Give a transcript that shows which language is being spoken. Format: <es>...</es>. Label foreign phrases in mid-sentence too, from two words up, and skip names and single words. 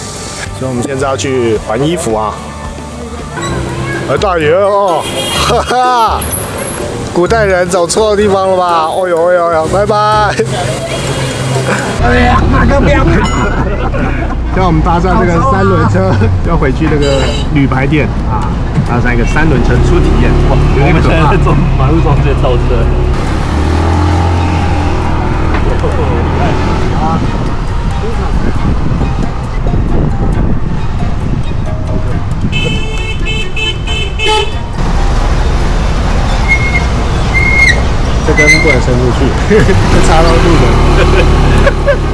<zh>所以我們現在要去還衣服啊。大爺哦，哈哈，古代人走錯地方了吧？哦呦，拜拜。哎呀，馬哥不要跑！現在我們搭上這個3輪車，要回去那個旅牌店啊，搭上一個3輪車初體驗。哇，有點可怕。馬路中間倒車。这根不能伸出去，会插到路人。</zh>